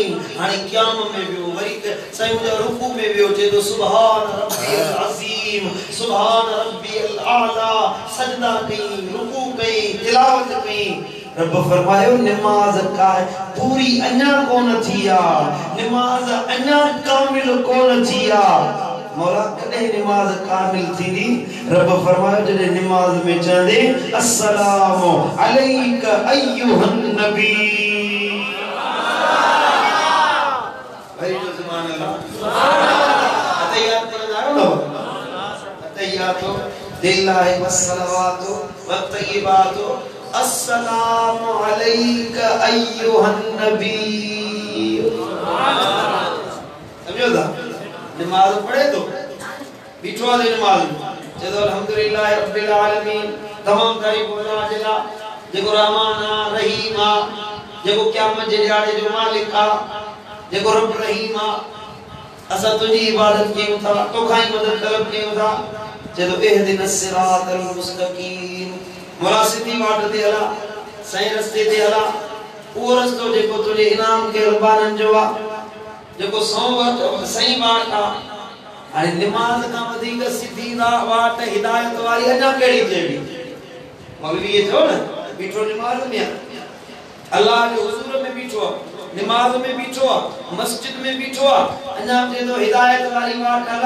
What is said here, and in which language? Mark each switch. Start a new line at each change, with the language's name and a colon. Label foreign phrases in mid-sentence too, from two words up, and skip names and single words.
Sindhi: हाणे क़याम में वियो, वरी साईं जो रुकू में वियो, चए तो
Arabic: سبحان ربي العظيم سبحان ربي الأعلى,
Sindhi: सजदा कई, रुकू कई, तिलावत कई। रब फरमायो नमाज का पूरी अन्या कोन थिया, नमाज अन्या कामिल कोन थिया। मौला कदे नमाज कामिल थींदी? रब फरमायो जदे नमाज में चंदे
Arabic: السلام عليك أيها النبي.
Sindhi: भाई जो
Arabic: سبحان الله
Sindhi: अतहियात पढ़ायो ना,
Arabic: التحيات لله والصلوات والطيبات السلام عليك أيها النبي.
Sindhi: समझो था? नमाज पढ़े तो बीठो वाले नमाज चलो
Arabic: الحمد لله رب العالمين,
Sindhi: तमाम तारीफ अल्लाह जिला जेको रहमान रहीम आ, जेको क़यामत जे ॾियारे जो मालिक आ, जेको रब रहीम आ। असां तुंहिंजी इबादत कयूं था, तोखां ई मदद तलब कयूं था।
Arabic: चलो اهدنا الصراط المستقيم,
Sindhi: मौला सिधी वाट ते हला, सही रस्ते ते हला, उहो रस्तो जेको तुंहिंजे इनाम के रबाननि जो आ, जेको सही वाट आ। हाणे नमाज का वधीक सीधी वाट हिदायत वारी अञा कहिड़ी चइबी? मौलवी ये चओ न बीठो नमाज में, अल्लाह के हुजूर में बीठो, नमाज में बीठो, मस्जिद में बीठो, अञा चए तो हिदायत वारी वाट हला।